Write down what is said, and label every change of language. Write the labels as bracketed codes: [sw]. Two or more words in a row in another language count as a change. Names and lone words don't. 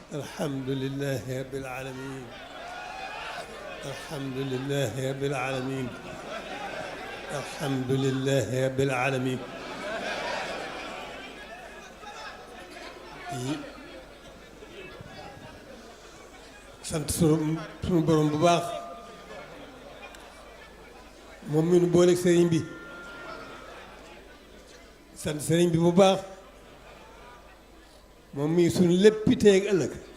[ar] الحمد لله رب العالمين. الحمد لله رب العالمين. الحمد لله رب العالمين. [wo] sant sunu borom bu baax moom mi nu booleeg sëriñ bi. sant sëriñ bi bu baax moom mii suñu léppi tey ak ëllëg.